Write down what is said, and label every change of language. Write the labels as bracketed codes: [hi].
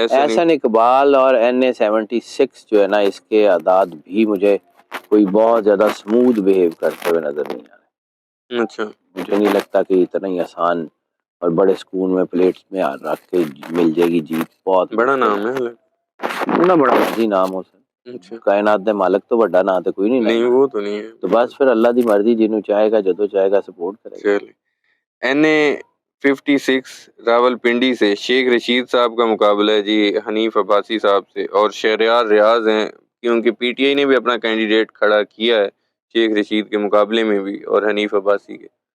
[ur] احسن اقبال اور NA 76 جو ہے نا، اس کے اعداد بھی مجھے کوئی بہت زیادہ سموتھ بہیو کرتے ہوئے نظر نہیں آ رہے. اچھا مجھے نہیں لگتا کہ اتنا ہی آسان اور بڑے سکون میں پلیٹس میں رکھ کے مل جائے گی جیت. بہت بڑا نام ہے. [pa] اتنا بڑا مرضی نام ہو سر، کائنات دے مالک تو بڑا نام تو کوئی نہیں. [ur] نہیں وہ تو نہیں ہے. [pa] تو بس پھر اللہ دی مرضی، جنوں چاہے گا جدو چاہے گا سپورٹ کرے گا. [ur] NA 56 راول پنڈی سے شیخ رشید صاحب کا مقابلہ ہے جی حنیف عباسی صاحب سے، اور شہریار ریاض ہیں کیونکہ PTI نے بھی اپنا کینڈیڈیٹ کھڑا کیا ہے شیخ رشید کے مقابلے میں بھی اور حنیف عباسی کے.